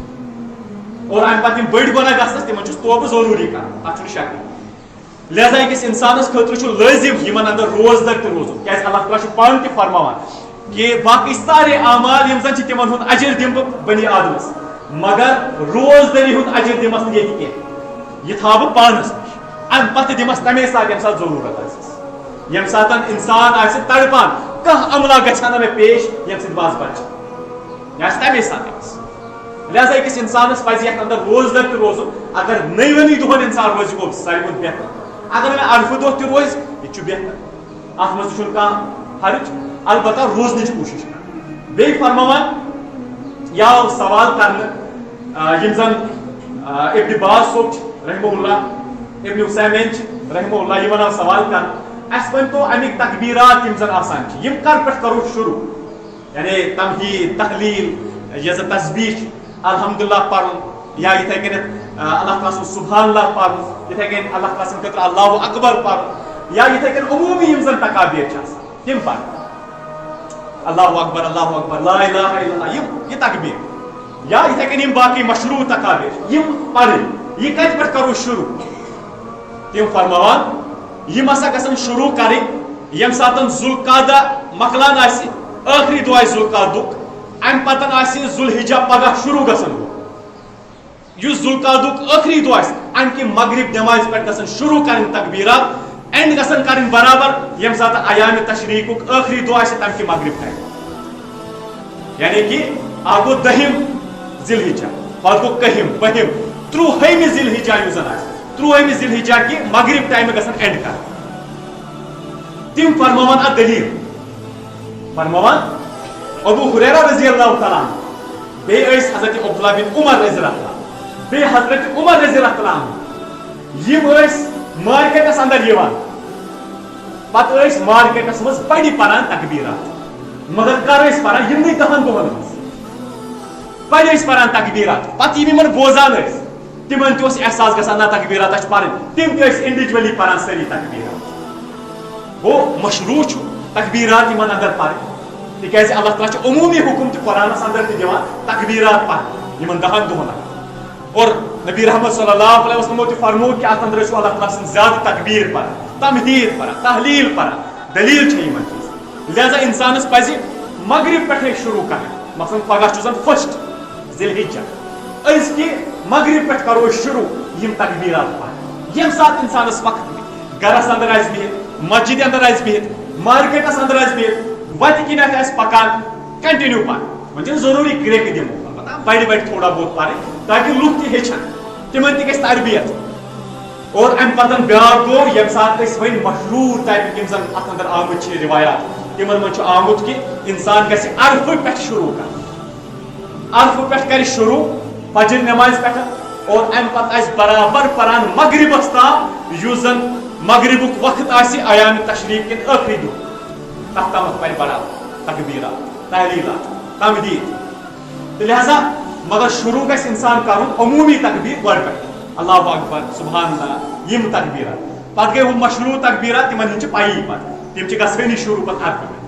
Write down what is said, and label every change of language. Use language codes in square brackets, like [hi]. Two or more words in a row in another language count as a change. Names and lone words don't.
[ks] اور امہِ پتہٕ یِم بٔڑۍ گۄناہ گژھنس تِمن چھُس توبہٕ ضروٗری کران اتھ چھُنہٕ شکٕے لہذا أکِس انسانس خٲطرٕ چھُ لٲزم یِمن اندر روزدر تہِ روزُن کیازِ اللہ تعالیٰ چھُ پانہٕ تہِ فرماوان کہ باقی سارے اعمال یم زن تمن ہند اجر دم بہ بنی آدمس مگر روزدری ہند اجر دمس نہ یہ یہ تھا بہ پانس نش ام پتہ دمس تمے ساتھ یم ساتھ ضرورت آسس یم ساتھ انسان آسہ تڑپان کانٛہہ عملہ گژھِ نہ مےٚ پیش یم سۭتۍ باز بچ یہ آسہ تمے ساتھ دمس لہذا أکِس انسانس پزِ یتھ اندر روزدر تہِ روزُن اگر 9 دۄہن انسان روزِ گوٚو ساروی کھۄتہٕ بہتر اگر مےٚ عرفہٕ دۄہ تہِ روزِ یہِ چھُ بہتر اتھ منٛز چھُنہٕ کانٛہہ حرج البتہ روزنٕچ کوٗشش کران بیٚیہِ فرماوان یہِ آو سوال کرنہٕ یِم زن ابن باز صٲب چھِ [ar] رحمہ اللہ [ks] ابن عثیمین چھِ [ar] رحمہ اللہ [ks] یِمن آو سوال کرنہٕ اَسہِ ؤنۍتو امیِکۍ تکبیرات یِم زن آسان چھِ یِم کر پٮ۪ٹھ کرو شروع یعنی تمہید تحلیل یہِ زن تسبیح چھِ الحمدللہ پرُن یا یِتھے کٔنٮ۪تھ اللہ تعالیٰ سُنٛد [ar] سبحان اللہ [ks] پرُن یِتھے کٔنۍ اللہ تعالیٰ سٕنٛدِ خٲطرٕ [ar] اللہ اکبر [ks] پرُن یا یِتھے کٔنۍ عموٗمی یِم زن تکابیر چھِ آسان تِم پرٕنۍ [ar] اللہ اکبر لا الہ الا اللہ [ks] یہ تکبیر یا یِتھے کٔنۍ یِم باقٕے مشروع تکابیر یِم پرٕنۍ یہِ کتہِ پٮ۪ٹھ کرو شروع تِم فرماوان یِم ہسا گژھن شروع کرٕنۍ ییٚمہِ ساتہٕ ذوالقعدہ مۄکلان آسہِ ٲخری دۄہ آسہِ ذوالقعدُک امہِ پتہٕ آسہِ ذوالحجہ پگہہ شروع گژھن یُس ذوالقعدُک ٲخری دۄہ آسہِ امہِ کہِ مغرب نٮ۪مازِ پٮ۪ٹھ گژھن شروع کرٕنۍ تکبیرات اینڈ گژھن کرٕنۍ برابر ییٚمہِ ساتہٕ ایامِ تشریقُک ٲخری دۄہ آسہِ تمہِ کہِ مغرب ٹایم یعنی کہ اکھ گوٚو 10 ذی الحجہ پتہٕ گوٚو 1ہِم 2ہِم 30ہمہِ ذی الحجہ یُس زن آسہِ 30ہمہِ ذی الحجہ کہِ مغرب ٹایمہِ گژھن اینڈ کرٕنۍ تِم فرماوان اتھ دلیٖل فرماوان ابو ہریرہ [ar] رضی اللہ تعالیٰ عنہ [ks] بیٚیہِ ٲسۍ حضرت عبداللہ بن عمر [ar] رضی اللہ تعالیٰ [ks] بیٚیہِ حضرت عمر [ar] رضی اللہ تعالیٰ عنہ [ks] یِم ٲسۍ مارکیٹس اندر یِوان پتہٕ ٲسۍ مارکیٹس منٛز بڑِ پران تکبیرات مگر کر ٲسۍ پران یِمنٕے 10 دۄہن منٛز بڑِ ٲسۍ پران تکبیرات پتہٕ یِم یِمن بوزان ٲسۍ تِمن تہِ اوس احساس گژھان نہ تکبیرات چھِ پرٕنۍ تِم تہِ ٲسۍ انڈیوجولی پران سٲری تکبیرات گوٚو مشروع چھُ تکبیرات یِمن اندر پرٕنۍ تِکیازِ اللہ تعالیٰ چھُ عموٗمی حُکم تہِ قرآنس اندر تہِ دِوان تکبیرات پرٕنۍ یِمن 10 دۄہن اندر اور نبی رحمت [ar] صلی اللہ علیہ وسلم [ks] تہِ فرموو کہ اتھ اندر ٲسِو اللہ تعالیٰ سٕنٛز زیادٕ تکبیر پران تمہید پران تحلیل پران دلیٖل چھےٚ یِمن چیٖزن لہذا انسانس پزِ مغرب پٮ۪ٹھے شروع کرٕنۍ مثلاً پگہہ چھُ زن 1 ذی الحجہ أزکہِ مغرب پٮ۪ٹھ کرو أسۍ شروع یِم تکبیرات پرٕنۍ ییٚمہِ ساتہٕ انسانس وقت مِلہِ گرس اندر آسہِ بِہِتھ مسجدِ اندر آسہِ بِہِتھ مارکیٹس اندر آسہِ بِہِتھ وتہِ کِنٮ۪تھ آسہِ پکان کنٹِنیو پرٕنۍ وۄنۍ چھُنہٕ ضروٗری کرٛیکہٕ دِمو بڑِ بڑِ تھوڑا بہت پرٕنۍ تاکہِ لُکھ تہِ ہیٚچھن تِمن تہِ گژھِ تربیت اور ام پتن بیاکھ گو یم سات ون مشہور ٹائپ یم زن ات اندر آمت روایات تمن من آمت کہ انسان گژھِ عرفہ پہ شروع کر عرفہ پہ کر شروع فجر نماز پہ اور ام پتہ آس برابر پران مغربس تام یس زن مغربک وقت آسہِ ایام تشریق کن ٲخری دۄہ تتھ تامتھ پرِ برابر تکبیرات تحلیلات تمدید تو لہذا مگر شروع گژھِ انسان کرُن عمومی تکبیر گۄڈٕ پٮ۪ٹھ [ar] اللہ اکبر سبحان اللہ [ks] یم تکبیرات پتہٕ گٔے ہُم مشروع تکبیرات تمن ہٕنٛز چھِ پَیی پتہٕ تم چھِ گژھٲنی شروع پتہٕ عرفہٕ